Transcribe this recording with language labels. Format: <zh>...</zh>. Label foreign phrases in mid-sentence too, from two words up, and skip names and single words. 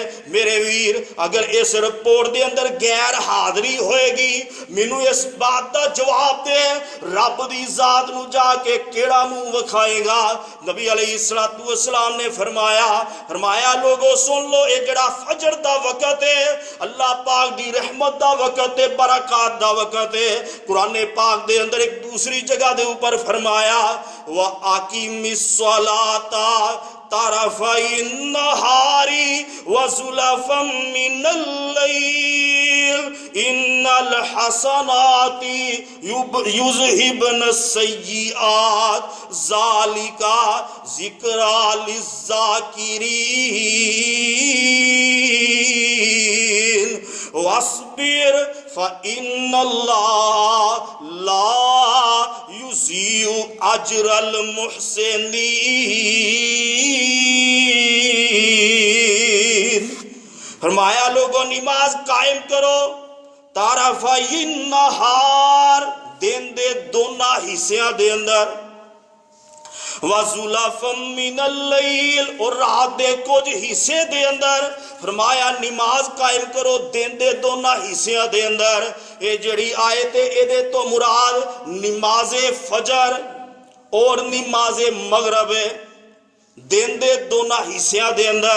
<pa>میرے ویر اگر اس رپورٹ دے اندر غیر حاضری ہووے گی، مینوں اس بات دا جواب دے، رب دی ذات نوں جا کے کیہڑا منہ وکھائے گا. نبی</pa> <ar>عليه الصلاة والسلام</ar> <pa>نے فرمایا لوکو سن لو، ایہہ جیہڑا فجر دا ویلا اے اللہ پاک دی رحمت دا ویلا اے، برکت دا ویلا اے. قرآن پاک دے اندر اک دوجی جگہ دے اُتے فرمایا</pa> <ar>وأقم الصلاة طرفي النهار وزلفا من الليل إن الحسنات يذهبن السيئات ذلك ذكرى للذاكرين واصبر فإن الله لا يضيع أجر المحسنين.</ar> <pa>فرمایا لوکو نماز قائم کرو,</pa> <ar>طرفي النهار</ar> <pa>دن دے دونواں حصیاں دے اندر,</pa> <ar>وزلفا من الليل</ar> <pa>اور رات دے کجھ حصے دے اندر. فرمایا نماز قائم کرو دن دے دونواں حصیاں دے اندر. ایہہ جیہڑی آیت اے ایہدے توں مراد نمازِ فجر اور نمازِ مغرب اے، دن دے دونواں حصیاں دے اندر.</pa>